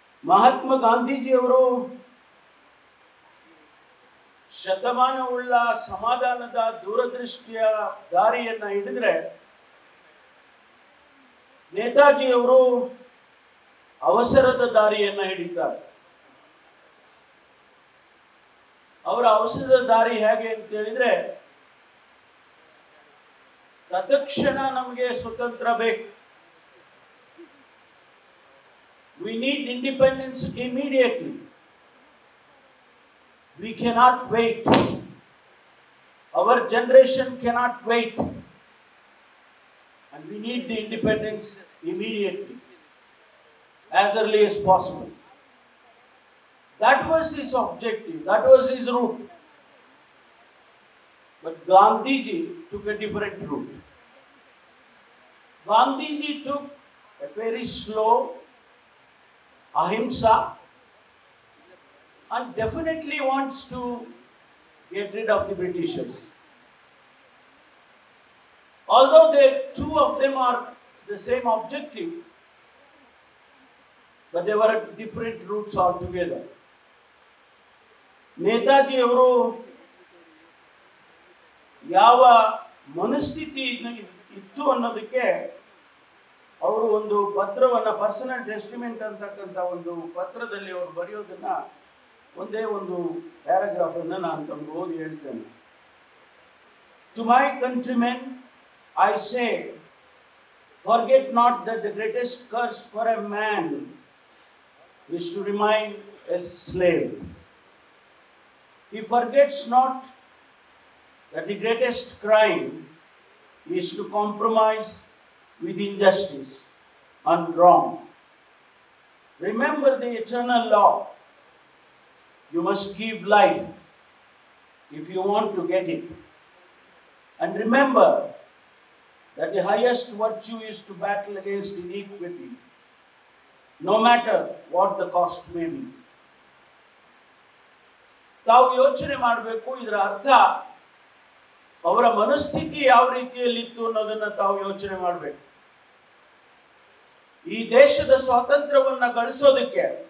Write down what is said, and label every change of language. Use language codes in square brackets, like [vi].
[kn] ಮಹಾತ್ಮ ಗಾಂಧೀಜಿಯವರು ಶತಮಾನವುಳ್ಳ ಸಮಾಧಾನದ ದೂರದೃಷ್ಟಿಯ ದಾರಿಯನ್ನು ಹಿಡಿದ್ರೆ, ನೇತಾಜಿಯವರು ಅವಸರದ ದಾರಿಯನ್ನು ಹಿಡಿತಾರೆ. ಅವರ ಅವಸರದ ದಾರಿ ಹೇಗೆ ಅಂತ ಹೇಳಿದ್ರೆ, ತತ್ಕ್ಷಣ ನಮಗೆ ಸ್ವತಂತ್ರ ಬೇಕು, [en] we need independence immediately, we cannot wait, our generation cannot wait, and we need the independence immediately, as early as possible. That was his objective, that was his route. But Gandhiji took a different route. Gandhiji took a very slow ahimsa and definitely wants to get rid of the Britishers. Although the two of them are the same objective, but they were at different routes altogether. [kn] Netaji ಅವರು ಯಾವ ಮನಸ್ಥಿತಿ ಇತ್ತು ಅನ್ನೋದಕ್ಕೆ ಅವರು ಒಂದು ಪತ್ರವನ್ನು, personal testament ಅಂತಕ್ಕಂಥ ಒಂದು ಪತ್ರದಲ್ಲಿ ಅವರು ಬರೆಯೋದನ್ನ ಒಂದೇ ಒಂದು ಪ್ಯಾರಾಗ್ರಾಫ್ ಅನ್ನು ನಾನು ತಮಗೆ ಓದಿ ಹೇಳ್ತೇನೆ. [en] To my countrymen I say, forget not that the greatest curse for a man is to remain a slave. He forgets not that the greatest crime is to compromise with injustice and wrong. Remember the eternal law. You must give life if you want to get it. And remember that the highest virtue is to battle against inequity, no matter what the cost may be. [kn] ತಾವು ಯೋಚನೆ ಮಾಡಬೇಕು, ಇದರ ಅರ್ಥ ಅವರ ಮನಸ್ಥಿತಿ ಯಾವ ರೀತಿಯಲ್ಲಿತ್ತು ಅನ್ನೋದನ್ನ ತಾವು ಯೋಚನೆ ಮಾಡಬೇಕು. ಈ ದೇಶದ ಸ್ವಾತಂತ್ರ್ಯವನ್ನ ಗಳಿಸೋದಕ್ಕೆ